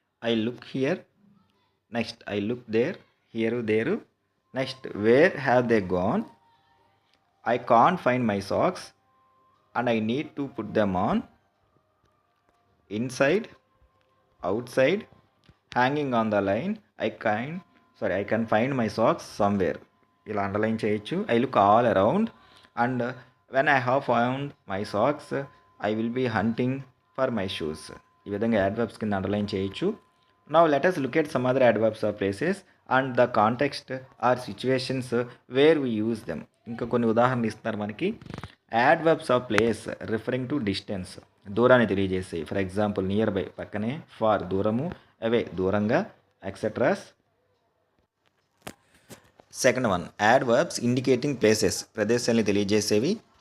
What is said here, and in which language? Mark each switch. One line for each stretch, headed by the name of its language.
English: I look here, next I look there, here there, next where have they gone, I can't find my socks and I need to put them on, inside, outside, hanging on the line, I can find my socks somewhere.
Telugu: ఇలా underline చేయొచ్చు.
English: I look all around and when I have found my socks I will be hunting for my shoes.
Telugu: ఈ విధంగా adverbs కింద underline చేయొచ్చు.
English: Now let us look at some other adverbs of places and the context or situations where we use them.
Telugu: ఇంకా కొన్ని ఉదాహరణలు ఇస్తున్నారు మనకి.
English: adverbs of place referring to distance,
Telugu: దూరాన్ని తెలియజేస్తాయి.
English: For example near by పక్కనే, far దూరము, away దూరంగా, etceteras. Second one, adverbs indicating places,
Telugu: ప్రదేశాన్ని తెలియజేసేవి.